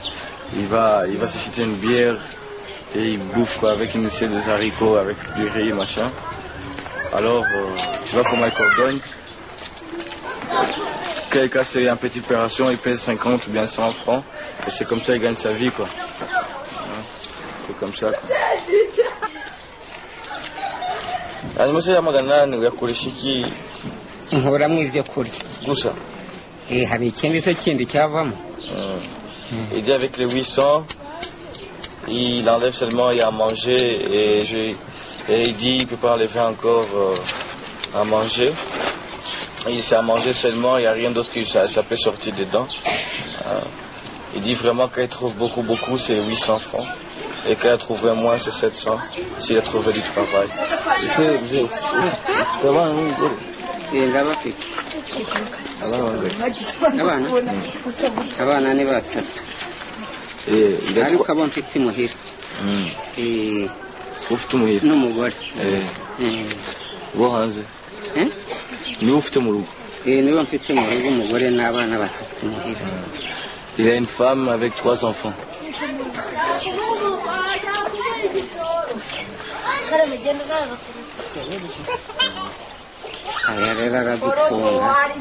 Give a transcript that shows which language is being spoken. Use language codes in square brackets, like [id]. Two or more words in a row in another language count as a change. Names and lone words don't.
[fr] Il va s'acheter une bière et il bouffe, quoi, avec une assiette de haricots, avec du riz, machin. Alors, tu vois comment il coordonne. Quand il casse une petite opération, il paye 50 ou bien 100 francs. Et c'est comme ça qu'il gagne sa vie, quoi. C'est comme ça, quoi. [rw] nkuramo ibyo kurya gusa hari ikindi se kindi cyavamo. [fr] Il dit avec les 800 il enlève seulement il y a à manger et il dit il peut pas enlever encore à manger. C'est à manger seulement, il n'y a rien d'autre que ça peut sortir dedans. Il dit vraiment qu'il trouve beaucoup c'est 800 francs. Et qu'il a trouvé moins, c'est 700, s'il a trouvé du travail. [rw] abana ni batatu [fr] Il a [rw] ariko [fr] trois. [rw] abo mfite imuhira Ufite umuhira. n'umugore Wo hanze. Niwe ufite mu rugo. niwe mfite mu rugo umugore n'abana batatu imuhira. [fr] Il a une femme avec 3 enfants. [rw] aya rero aradutunga.